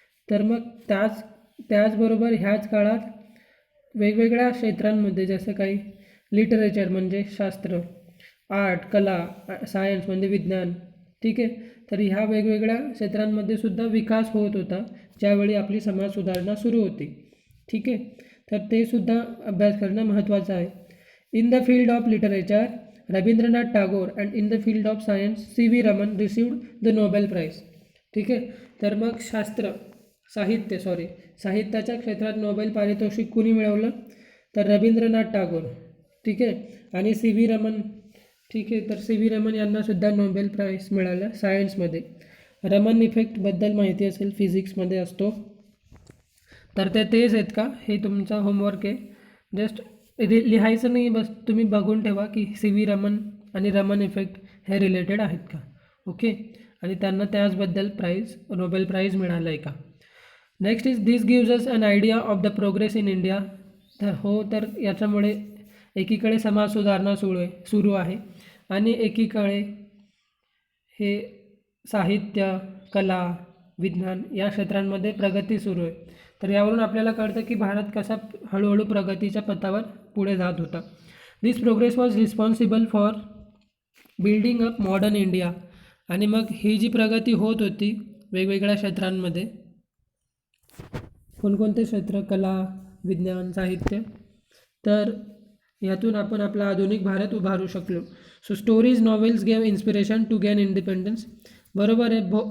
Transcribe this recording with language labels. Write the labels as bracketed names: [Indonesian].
[Marathi] तर मग त्याचबरोबर ह्याच काळात वेगवेगळ्या क्षेत्रांमध्ये जसं काही लिटरेचर म्हणजे शास्त्र, आर्ट कला, सायन्स म्हणजे विज्ञान. ठीक आहे. तर ह्या वेगवेगळ्या क्षेत्रांमध्ये सुद्धा विकास होत होता ज्यावेळी आपली समाज सुधारणा सुरू होती. ठीक आहे. तर ते सुद्धा अभ्यास करणं महत्त्वाचं आहे. [English] In the field of literature Rabindranath Tagore and in the field of science C.V. Raman received the Nobel prize. [Marathi] ठीक आहे. तर मग साहित्याच्या क्षेत्रात नोबेल पारितोषिक कुणी मिळवलं? तर रवींद्रनाथ टागोर. ठीक आहे. आणि C.V. रमन. ठीक आहे. तर C.V. रमन यांनासुद्धा नोबेल प्राईज मिळालं सायन्समध्ये. रमन इफेक्टबद्दल माहिती असेल, फिजिक्समध्ये असतो. तर तेच आहेत का? हे तुमचा होमवर्क आहे. जस्ट लिहायचं नाही, बस तुम्ही बघून ठेवा की C.V. रमन आणि रमन इफेक्ट हे रिलेटेड आहेत का. ओके. आणि त्यांना त्याचबद्दल नोबेल प्राईज मिळालं आहे का. [English] Next is this gives us an idea of the progress in India. [Marathi] तर याच्यामुळे एकीकडे समाज सुधारणा सुरू आहे आणि एकीकडे हे साहित्य, कला, विज्ञान या क्षेत्रांमध्ये प्रगती सुरू आहे. तर यावरून आपल्याला कळतं की भारत कसा हळूहळू प्रगतीच्या पथावर पुढे जात होता. [English] This progress was responsible for building up modern India. [Marathi] आणि मग ही जी प्रगती होत होती वेगवेगळ्या क्षेत्रांमध्ये, कोणकोणते क्षेत्र? कला, विज्ञान, साहित्य. तर यातून आपण आपला आधुनिक भारत उभारू शकलो. [English] So stories, novels gave inspiration to gain independence. [Marathi] बरोबर आहे.